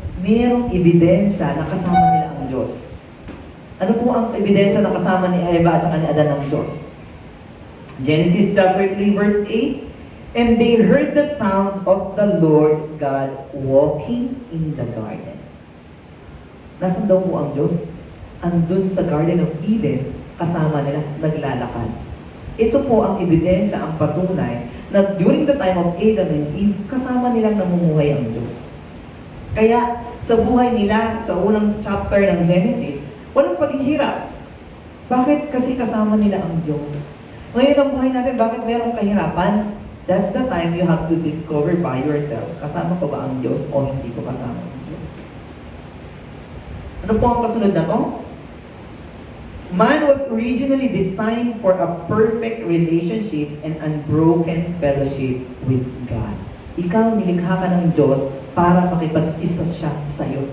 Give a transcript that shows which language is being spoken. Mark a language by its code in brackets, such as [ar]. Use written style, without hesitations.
[tl] Merong ebidensya na kasama nila ang Diyos. Ano po ang ebidensya na kasama ni Eva at saka ni Adan ng Diyos? [en] Genesis chapter 3 verse 8, and they heard the sound of the Lord God walking in the garden. [tl] Nasaan daw po ang Diyos? Andun sa Garden of Eden, kasama nila, naglalakad. Ito po ang ebidensya, ang patunay, na [en] during the time of Adam and Eve, [tl] kasama nilang namumuhay ang Diyos. Kaya, sa buhay nila, sa unang chapter ng Genesis, walang paghihirap. Bakit? Kasi kasama nila ang Diyos. Ngayon ang buhay natin, bakit merong kahirapan? [en] That's the time you have to discover by yourself, [tl] kasama ko ba ang Diyos o hindi ko kasama ang Diyos? Ano po ang kasunod na to? [en] Man was originally designed for a perfect relationship and unbroken fellowship with God. [tl] Ikaw, nilikha ka ng Diyos para makipag-isa siya sa'yo.